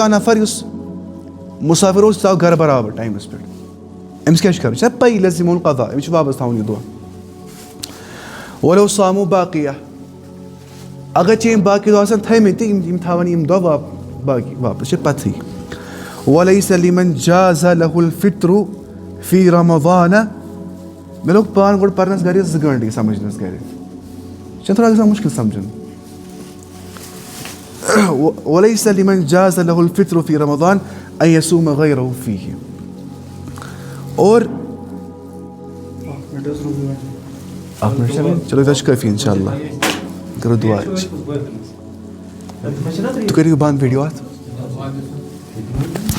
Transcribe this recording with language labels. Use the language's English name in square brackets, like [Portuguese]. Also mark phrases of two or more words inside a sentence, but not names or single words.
[Kashmiri] کانٛہہ نفر یُس مُسافِر اوس سُہ ژاو گرٕ برابر ٹایمَس پٮ۪ٹھ أمِس کیٛاہ چھُ کَرُن یہِ چھےٚ پَیی [Arabic] لَزِمُ القضا [Kashmiri] أمِس چھُ واپَس تھاوُن یہِ دۄہ [Arabic] وَلو صاموٗ باقِیہ [Kashmiri] اگر ژےٚ یِم باقٕے دۄہ آسَن تھٲیمٕتۍ تہِ یِم تھاوَن یِم دۄہ باقٕے واپَس چھِ پَتہٕے [Arabic] وَلَیسَ لِمَن جازَ لَہُ الْفِطرُ فی رَمَضانَ [Kashmiri] مےٚ لوٚگ پانہٕ گۄڈٕ پَرنَس گَرِ 2 گٲنٛٹہٕ سَمجھنَس گَرِ یہِ چھُنہ تھوڑا گژھان مُشکِل سَمجھُن [Arabic] وَلَیسَ لِمَن جازَ لَہُ الْفِطرُ فی رَمَضان أن يصوم غيره فيه [Kashmiri] اور چلو یوٗتاہ چھُ کٲفی [Arabic] اِنشاء اللہ [Kashmiri] کَرو دُعا تُہۍ کٔرِو بنٛد ویٖڈیو اَتھ